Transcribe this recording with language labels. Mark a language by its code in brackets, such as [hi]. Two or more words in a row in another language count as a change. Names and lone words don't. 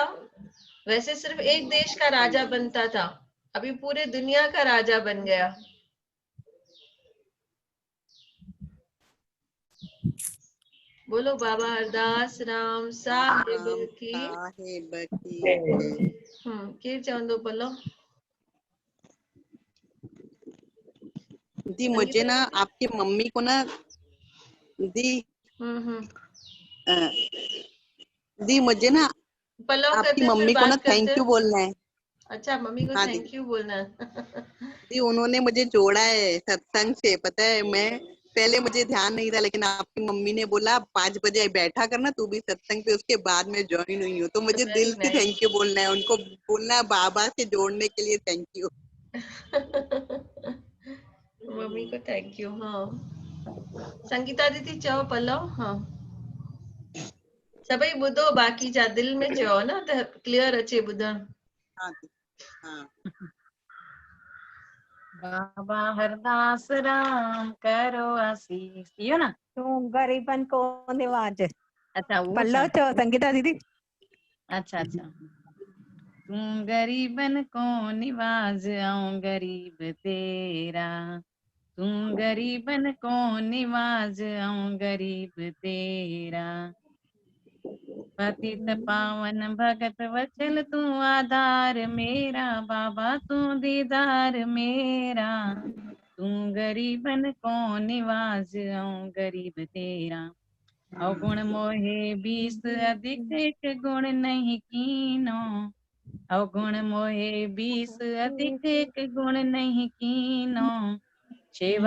[hi] वैसे सिर्फ एक देश का राजा बनता था, अभी पूरे दुनिया का राजा बन गया। बोलो बाबा हरदास राम साहिब राम की। साहेब की जय। [sd] केर चवंदो भलो। [hi] दी मुझे ना आपकी मम्मी को ना दी हम्म अ, दी मुझे ना पल्लव आपकी करते हैं, फिर मम्मी को ना बात करते [en] thank you [hi] हैं। बोलना है। अच्छा, मम्मी को हाँ दी, [en] thank you [hi] बोलना है। दी उन्होंने मुझे जोड़ा है सत्संग से, पता है मैं पहले मुझे ध्यान नहीं था, लेकिन आपकी मम्मी ने बोला 5 बजे बैठा करना तू भी सत्संग पे, उसके बाद में ज्वाइन हुई हूँ। तो मुझे वेरी दिल से नाइस। [en] thank you [hi] बोलना है, उनको बोलना है बाबा से जोड़ने के लिए [en] thank you. [hi] मम्मी को [en] thank you. [sd] हाँ, संगीता दीदी चओ पल्लव। हाँ, सभई ॿुधो, बाक़ी जा दिल में चओ न त क्लियर अचे ॿुधण। हाँ दी, हाँ बाबा हरदास राम करो आसीस, इहो न। तूं गरीबन को निवाज। अच्छा उहो पल्लव छा? चओ संगीता दीदी। अच्छा अच्छा। तूं गरीबन को निवाज आऊं गरीब तेरा, तूं गरीबन को निवाज आऊं गरीब तेरा, पतित पावन भगत वचल तू आधार मेरा, बाबा तू दीदार मेरा, तू गरीबन को निवाज आऊं गरीब तेरा, अवगुण मोहे 20 अधिक एक गुण नहीं कीनो, अवगुण मोहे 20 अधिक एक गुण नहीं कीनो, सेवा